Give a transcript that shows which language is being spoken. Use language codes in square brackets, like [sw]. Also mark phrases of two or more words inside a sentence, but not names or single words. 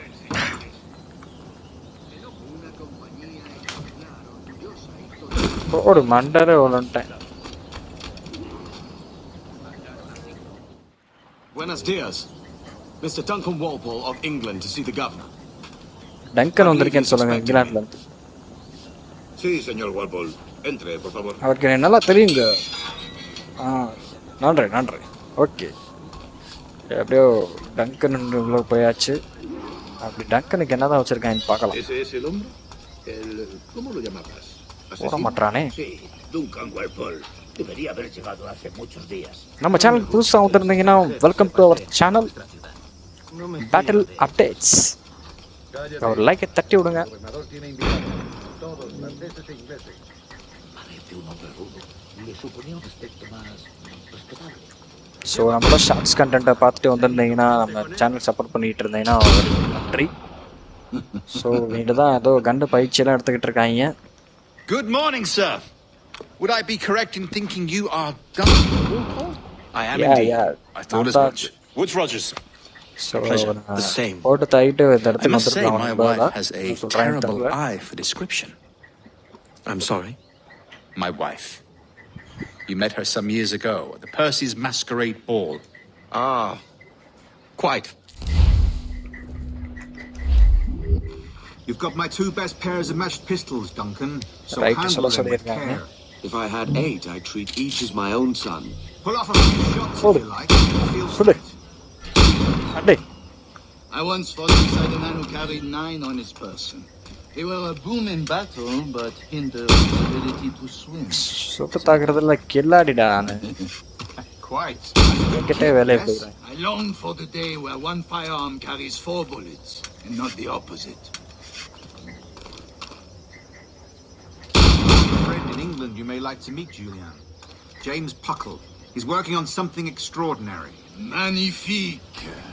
[ta] ஒரு மண்டரே ஒழுட்டேன். [es] Buenos dias. [en] Mr. Duncan Walpole of England to see the governor. [ta] டங்கன் வந்திருக்கேன்னு சொல்லுங்க இங்கிலாந்துல இருந்து. [es] Sí, señor Walpole. Entre, por favor. [ta] அவருக்கு எனக்கு நல்லா தெரியுங்க. நன்றி. ஓகே எப்படியோ டங்கன் உள்ள போயாச்சு. அப்படி டங்கனுக்கு என்னதான் வச்சிருக்கான்னு பார்க்கலாம். [es] ¿Ese es el hombre? ¿Cómo lo llamabas? [ta] போட மாட்டானே. [es] Sí, Duncan Walpole. Debería haber llegado hace muchos días. [ta] நம்ம சேனல் புதுசாக வந்திருந்தீங்கன்னா [en] welcome to our channel [ta] பேட்டில் அப்டேட்ஸ். ஒரு லைக்கை தட்டி விடுங்க. ஸோ நம்மளோட [en] shorts content [ta] பார்த்துட்டு வந்திருந்தீங்கன்னா நம்ம சேனல் சப்போர்ட் பண்ணிட்டு இருந்தீங்கன்னா நன்றி. ஸோ நீங்க தான் ஏதோ கண்டு பயிற்சியெல்லாம் எடுத்துக்கிட்டு இருக்காங்க. [en] Good morning, sir. Would I be correct in thinking you are Duncan Walpole? I am indeed. I thought as much. Woods Rogers. ஸோ Pleasure. The same. [ta] போட்டு தாயிட்டு இந்த [en] I [ta] இடத்துக்கு [en] must say, my wife [ta] வந்துருக்காங்க. [en] has a terrible eye for description. I'm sorry. My wife. You met her some years ago at the Percy's Masquerade Ball. Ah, quite. You've got my 2 best pairs of matched pistols, Duncan. So Right, handle so them with yeah. care. If I had 8, I'd treat each as my own son. Pull off a few shots if you like. Feel Should I? straight. [ta] அடே [en] I once fought beside a man who carried 9 on his person. They were a boom in battle, but hindered his ability to swim. [ta] சுட்டு தாக்குறதுல கில்லாடிடா நானு [en] Quite. [ta] என்கிட்டே வேலையை போயிடுறேன். [en] I long for the day where one firearm carries 4 bullets, and not the opposite. A friend in England you may like to meet, Julian. James Puckle. He's working on something extraordinary. [fr] Magnifique.